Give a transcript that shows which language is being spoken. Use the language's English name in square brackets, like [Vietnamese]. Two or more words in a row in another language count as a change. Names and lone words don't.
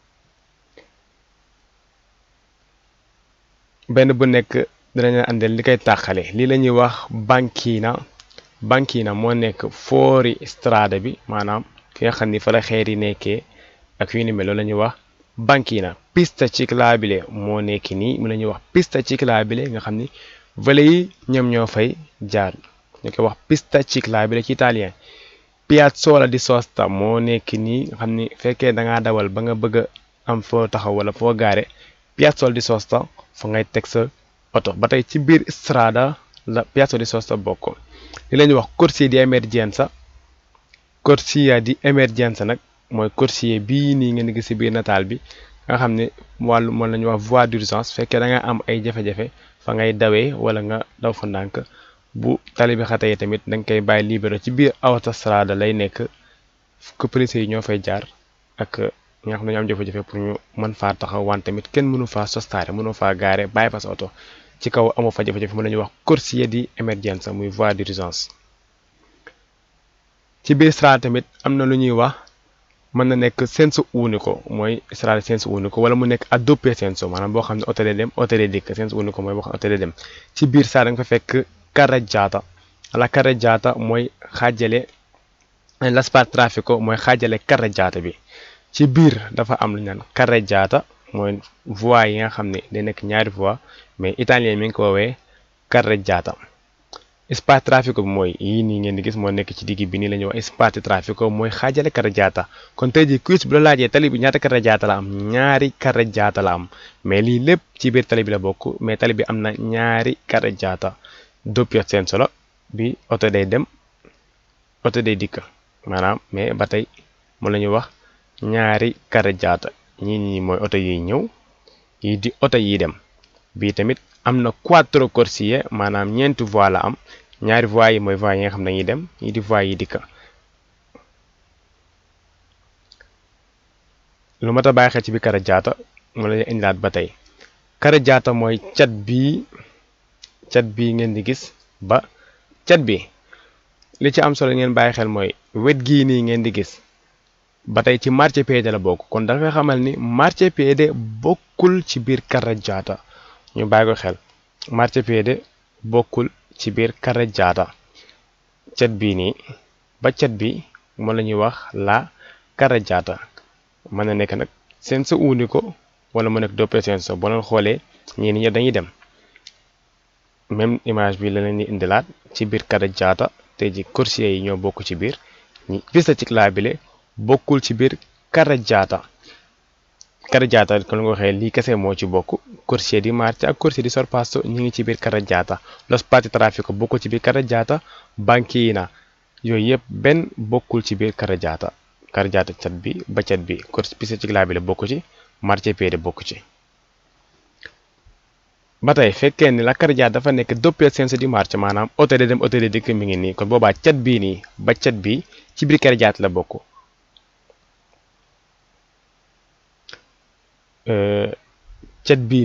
[Wolof] benn bu nekk dinañ andil li koy tàqale lii la ñuy wax banchina moo nekk foori strada bi maanaam fi nga xam ni fa la xeer yi nekkee ak yu ni mel loolu la ñuy wax banchina. [Italian] Pista ciclabile [Wolof] moo nekk nii mu la ñuy wax [Italian] pista ciclabile [Wolof] nga xam ni vele yi ñoom ñoo fay jaar ñu koy wax [Italian] pista ciclabile [Wolof] ci italien. [Italian] Piazzola di sosta [Wolof] moo nekk nii nga xam ni fekkee da ngaa dawal ba nga bëgg a am foo taxaw wala foo gaare [Italian] Piazzola di sosta [Wolof] fa ngay teg sa oto ba tey ci biir strada la [Italian] Piazzola di sosta [Wolof] bokk. li la ñuy wax [Italian] corsia di emergenza [Wolof] nag mooy corsia bii nii ngeen gis ci biir nataal bi nga xam ne wàllu moom la ñuy wax [French] voie d'urgence [Wolof] fekkee da nga am ay jafe-jafe fa ngay dawee wala nga daw fa ndànk bu tali bi xatee tamit da nga koy bàyyi libéré ci biir autostrada lay nekk que police yi ñoo fay jaar ak ñi nga xam ne ñu am jafe-jafe pour ñu mën faa taxaw wante tamit kenn mënu faa sostaare mënu faa gaare bàyyi fa sa oto ci kaw amoo fa jafe-jafe mu la ñuy wax [Italian] corsia di emergenza [Wolof] muy [French] voie d'urgence. [Wolof] ci biir strada tamit am na lu ñuy wax mën na nekk [Italian] senso unico [Wolof] mooy [Italian] strada senso unico [Wolof] wala mu nekk [Italian] a doppio senso [Wolof] maanaam boo xam ne oto day dem oto day dikk [Italian] senso unico [Wolof] mooy boo xam ne oto day dem. ci biir strada nga fa fekk carreggiata [Italian] la carreggiata [Wolof] mooy xaajale [Italian] la spazio [Wolof] mooy xaajale carreggiata bi ci biir dafa am lu ñu naan carreggiata mooy voie yi nga xam ne day nekk ñaari voie mais italien mi ngi ko woowee carreggiata. [Italian] Spazio traffico [Wolof] bi mooy yii nii ngeen di gis moo nekk ci digg bi nii la ñuy wax [Italian] spazio traffico [Wolof] mooy xaajale carreggiata kon tey jii quiz bu la laajee tali bi ñaata carreggiata la am ñaari carreggiata la am mais lii lépp ci biir tali bi la bokk mais tali bi am na ñaari carreggiata [Italian] doppio senso [Wolof] la bi oto day dem oto day dikk maanaam mais ba tey moom la ñuy wax ñaari carreggiata ñii mooy oto yiy ñëw yii di oto yiy dem bii tamit am na [Italian] quattro corsie [Wolof] maanaam ñeenti voie la am ñaari voie yi mooy voie yi nga xam ne dañuy dem yii di voie yi dikk. lu mat a bàyyi xel ci biir carreggiata mu la indilaat ba tey carreggiata mooy cat bii ngeen di gis ba cat bi li ci am solo ngeen bàyyi xel mooy wet gii nii ngeen di gis ba tey ci marciapiede la bokk kon dafay xamal ni marciapiede bokkul ci biir carreggiata ñu bàyyi ko xel marciapiede bokkul ci biir carreggiata cat bii nii ba cat bi moom la ñuy wax [Italian] la carreggiata [Wolof] mën na nekk nag [Italian] senso unico [Wolof] wala mu nekk [Italian] doppio senso [Wolof] boo leen xoolee ñii ni dañuy dem [French] même image [Wolof] bi la leen di indilaat ci biir carreggiata tey ji corsia yi ñoo bokk ci biir ñi [Italian] pista ciclabile [Wolof] bokkul ci biir carreggiata carreggiata kon nga waxee lii kese moo ci bokk [Italian] corsia di marcia [Wolof] ak [Italian] corsia di sorpasso [Wolof] ñu ngi ci biir carreggiata [Italian] lo spazio traffico [Wolof] bokkul ci biir carreggiata banchina yooyu yëpp benn bokkul ci biir carreggiata cat bi ba cat bi [Italian] pista ciclabile [Wolof] bokku ci marciapiede bokku ci ba tey fekkee ni [Italian] la carreggiata [Wolof] dafa nekk [Italian] doppio senso di marcia [Wolof] maanaam oto de dem oto de dikk mi ngi nii kon boobaa cat bii nii ba cat bi ci biir carreggiata la bokk cat bii